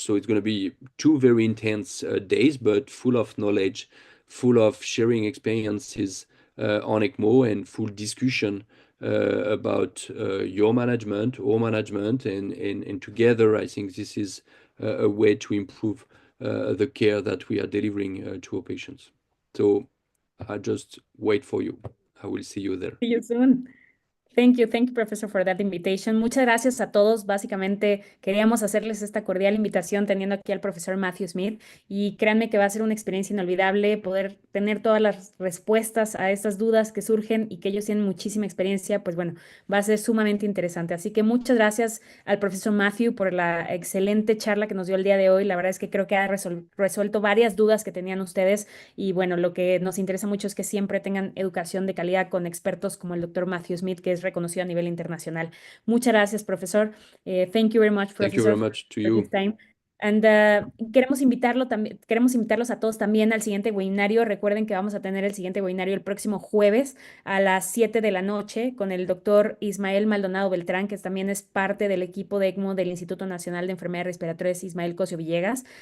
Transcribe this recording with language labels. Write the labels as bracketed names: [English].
[English] So it's going to be 2 very intense days, but full of knowledge, full of sharing experiences on ECMO, and full discussion about your management, our management, and together, I think this is a way to improve the care that we are delivering to our patients. So I just wait for you. I will see you there. See you soon. Thank you, Professor, for that invitation. [Spanish] Muchas gracias a todos. Básicamente queríamos hacerles esta cordial invitación teniendo aquí al profesor Matthieu Schmidt, y créanme que va a ser una experiencia inolvidable poder tener todas las respuestas a estas dudas que surgen y que ellos tienen muchísima experiencia. Pues bueno, va a ser sumamente interesante. Así que muchas gracias al profesor Matthieu por la excelente charla que nos dio el día de hoy. La verdad es que creo que ha resuelto varias dudas que tenían ustedes, y bueno, lo que nos interesa mucho es que siempre tengan educación de calidad con expertos como el doctor Matthieu Schmidt, que es reconocido a nivel internacional. Muchas gracias, profesor. [English] Thank you very much, professor. Thank you very much to you. [Spanish] And queremos invitarlos a todos también al siguiente webinario. Recuerden que vamos a tener el siguiente webinario el próximo jueves a las 7 de la noche con el doctor Ismael Maldonado Beltrán, que también es parte del equipo de ECMO del Instituto Nacional de Enfermedades Respiratorias Ismael Cosio Villegas.